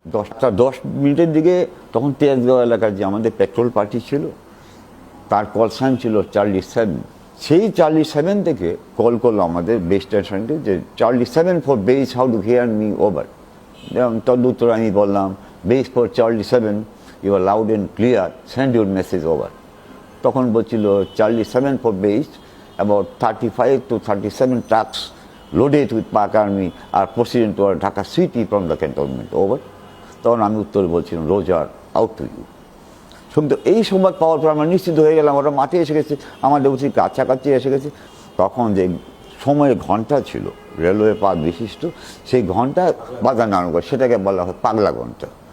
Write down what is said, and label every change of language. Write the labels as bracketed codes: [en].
[bn] 10:10 দিকে তখন তেজগাঁও এলাকার যে আমাদের পেট্রোল পার্টি ছিল তার কল সাইন ছিল চার্লি 7। সেই চার্লি 7 থেকে কল করলো আমাদের বেস স্টেশনকে যে [en] Charlie 7 for base, how to hear me over. [bn] তদুত্তর আমি বললাম [en] Base for Charlie 7, you are loud and clear, send your message over. [bn] তখন বলছিল [en] Charlie 7 for base, about 35 to 37 trucks loaded with Pak Army are proceeding toward Dhaka city from the cantonment, over. [bn] তখন আমি উত্তরে বলছিলাম [en] Roger, out to you. [bn] শুনতে এই সংবাদ পাওয়ার পর আমরা নিশ্চিত হয়ে গেলাম ওরা মাঠে এসে গেছে, আমাদের উচিত কাছাকাছি এসে গেছে। তখন যে সময়ের ঘন্টা ছিল রেলওয়ে পাত বিশিষ্ট, সেই ঘন্টা বাজানো আরম্ভ করে, সেটাকে বলা হয় পাগলা ঘন্টা।